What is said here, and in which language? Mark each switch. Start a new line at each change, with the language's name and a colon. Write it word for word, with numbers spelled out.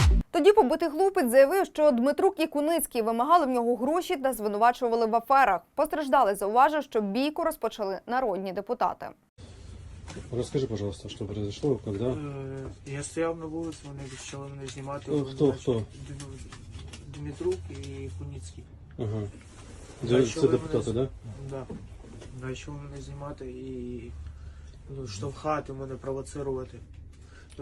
Ukrainian: Тоді побитий хлопець заявив, що Дмитрук і Куницький вимагали в нього гроші та звинувачували в аферах. Постраждалий зауважив, що бійку розпочали народні депутати.
Russian: Расскажи, пожалуйста, что произошло, когда...
Ukrainian: Я стояв на вулиці, вони почали мене знімати. Хто, хто? Дмитрук і Куницький. Ага. Це депутати, так? Так. Почали мене знімати і ну, штовхати мене, провоцирувати. А